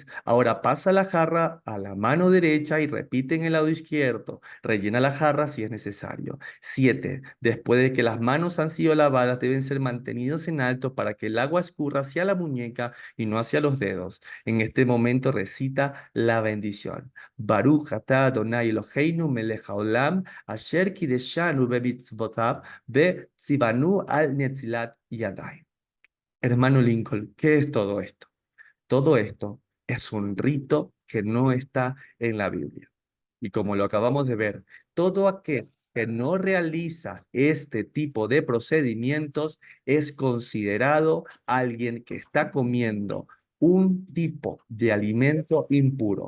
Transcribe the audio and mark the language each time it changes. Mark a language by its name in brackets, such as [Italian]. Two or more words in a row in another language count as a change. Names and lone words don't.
[Spanish] Ahora pasa la jarra a la mano derecha y repite en el lado izquierdo. Rellena la jarra si es necesario. 7. Después de que las manos han sido lavadas, deben ser mantenidos en alto para que el agua escurra hacia la muñeca y no hacia los dedos. En este momento recita la bendición. [Hebrew] ברוך אתה אדוני אלוהינו מלך העולם, אשר קדשנו במצוותיו, וצוונו על נטילת ידיים. [Spanish] Hermano Lincoln, ¿qué es todo esto? Todo esto es un rito que no está en la Biblia. Y como lo acabamos de ver, todo aquel que no realiza este tipo de procedimientos es considerado alguien que está comiendo un tipo de alimento impuro.